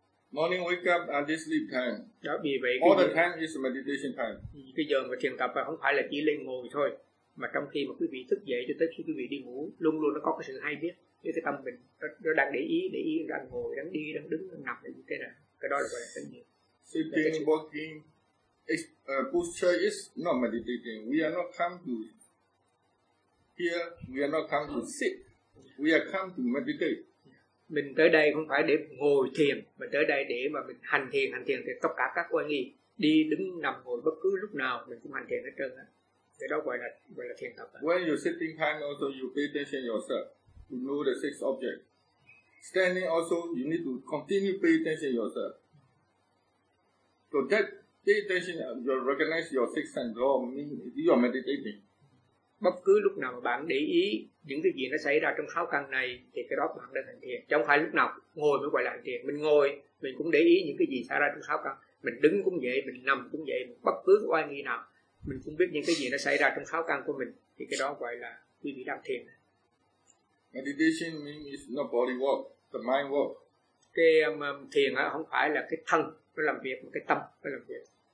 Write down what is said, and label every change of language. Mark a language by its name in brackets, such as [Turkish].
[English] Morning wake up and this sleep time. [Vietnamese] Đó, vì vậy, [English] all the time is meditation time. [Vietnamese] Cái giờ mà thiền tập là không phải là chỉ lên ngồi thôi, mà trong khi mà quý vị thức dậy cho tới khi quý vị đi ngủ, luôn luôn nó có cái sự hay biết, cái tâm mình nó đang để ý đang ngồi, đang đi, đang đứng, đang nằm, như thế nào, cái đó là gọi là chánh niệm. [English] Sitting, walking, posture is not meditating. We are not come to here. We are not come to sit. We are come to meditate. [Vietnamese] Mình tới đây không phải để ngồi thiền, mà tới đây để mà mình hành thiền thì tất cả các quan nghi, đi, đứng, nằm, ngồi, bất cứ lúc nào mình cũng hành thiền hết trơn á. Cái đó gọi là thiền tập. [English] When you're sitting hand also you pay attention yourself to know the six objects. Standing also you need to continue pay attention yourself. So that pay attention, you recognize your six sense or you are meditating. [Vietnamese] Bất cứ lúc nào mà bạn để ý những cái gì nó xảy ra trong sáu căn này thì cái đó bạn đang hành thiền. Chứ không phải lúc nào ngồi mới gọi là hành thiền. Mình ngồi, mình cũng để ý những cái gì xảy ra trong sáu căn. Mình đứng cũng vậy, mình nằm cũng vậy. Bất cứ oai nghi nào, mình cũng biết những cái gì nó xảy ra trong sáu căn của mình. Thì cái đó gọi là quý vị đang thiền. [English] Meditation means it's not body work, the mind work. [Vietnamese] Cái thiền không phải là cái thân nó làm việc, mà cái tâm nó làm việc.